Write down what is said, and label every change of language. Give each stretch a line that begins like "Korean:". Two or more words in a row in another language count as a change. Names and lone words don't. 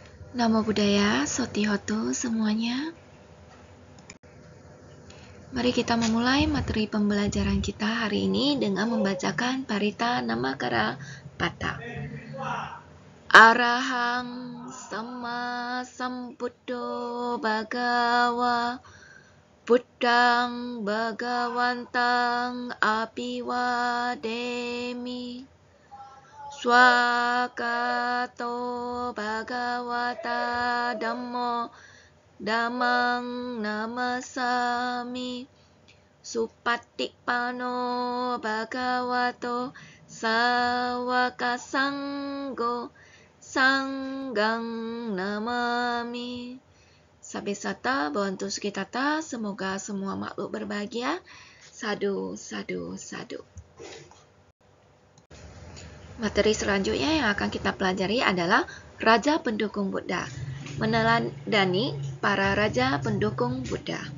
Pali: Namo Buddhaya, Sotihotu semuanya.
Indonesian: Mari kita memulai materi pembelajaran kita hari ini dengan membacakan Parita Namakara Pata.
Pali: Arahang Sama Sambuddho Bhagawa Buddhang Bhagawantang Apiwademi Swakato Bhagavata Dhammo Dhammang namasami Supattikpano Bhagavato Sawaka Sanggo Sanggang namami. Sabisata Bhavantu Sukhitata.
Indonesian: Semoga semua makhluk berbahagia.
Pali: Sadu, sadu, sadu.
Indonesian: Materi selanjutnya yang akan kita pelajari adalah Raja Pendukung Buddha. Meneladani para raja pendukung Buddha.